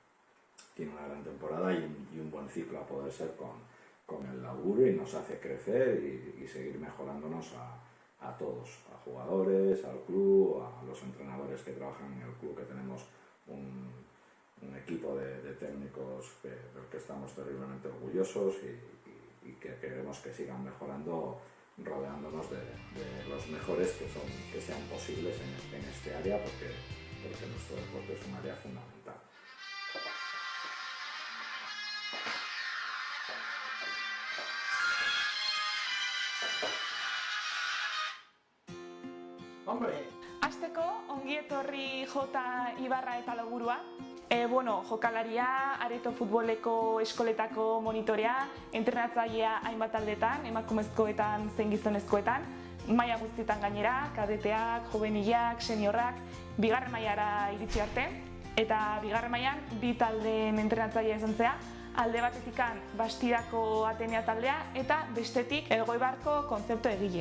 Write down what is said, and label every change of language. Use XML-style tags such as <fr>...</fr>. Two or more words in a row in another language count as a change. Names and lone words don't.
<es>y un buen ciclo a poder ser con el laburo, y nos hace crecer y seguir mejorándonos a todos, a jugadores, al club, a los entrenadores que trabajan en el club, que tenemos un equipo de técnicos del que estamos terriblemente orgullosos y que queremos que sigan mejorando, rodeándonos de los mejores que sean posibles en este área, porque nuestro deporte es un área fundamental.</es> <eu>Hasteko, ongi etorri Jota Ibarra eta Logurua. Jokalaria, Areto futboleko eskoletako monitorea, entrenatzailea hainbat taldetan, emakumezkoetan zein gizonezkoetan, maila guztietan gainera, kadeteak, juvenilak, seniorrak, bigarren mailara iritsi arte, eta bigarren mailan bi taldeen entrenatzailea izan zea, alde batetikan Bastidako Atenea taldea eta bestetik Elgoibarko kontzeptu egile.</eu>